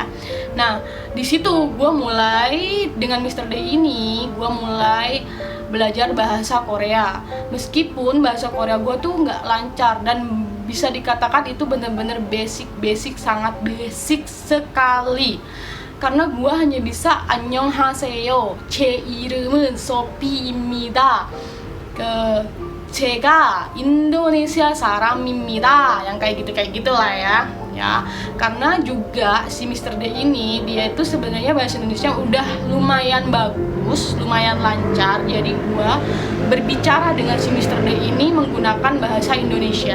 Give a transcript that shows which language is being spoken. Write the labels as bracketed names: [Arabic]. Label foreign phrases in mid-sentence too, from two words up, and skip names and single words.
[Indonesian] Nah, di situ gue mulai dengan Mr. D ini, gue mulai belajar bahasa Korea. Meskipun bahasa Korea gue tuh nggak lancar, dan bisa dikatakan itu bener-bener basic, sangat basic sekali. Karena gue hanya bisa [Korean] 안녕하세요, 제 이름은 소피입니다, 제가 Indonesia saram입니다, [Indonesian] yang kayak gitu lah ya. Karena juga si Mr. D ini, dia itu sebenarnya bahasa Indonesia udah lumayan bagus, lumayan lancar. Jadi gue berbicara dengan si Mr. D ini menggunakan bahasa Indonesia.